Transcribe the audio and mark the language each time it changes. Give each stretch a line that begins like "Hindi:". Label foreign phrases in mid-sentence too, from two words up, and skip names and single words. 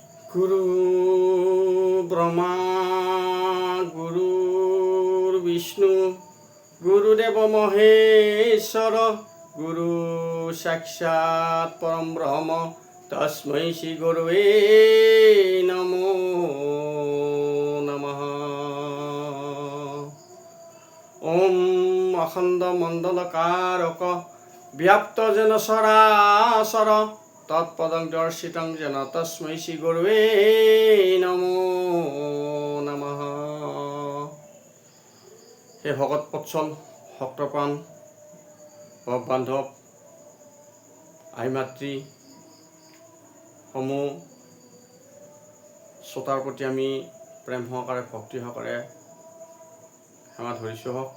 Sanskrit: গুরু ব্রহ্মা গুরুর্বিষ্ণু গুরুদেব মহেশ্বর গুরু সাক্ষাৎ পরম ব্রহ্ম তস্मै শ্রী গুরুবে নমো নমঃ। ওম অখণ্ড মণ্ডলকারক ব্যাপ্ত যেন সরাসর তৎপদং দর্শিতং যেন তস্मै শ্রী গুরুবে নমো নমঃ।
Assamese: হে ভগত বৎসল ভক্তপ্ৰাণ বান্ধৱ আই মাতৃ সমূহ শ্ৰোতাৰ প্ৰতি আমি প্ৰেম সহকাৰে ভক্তি সহকাৰে সেৱা ধৰিছোঁ হওক।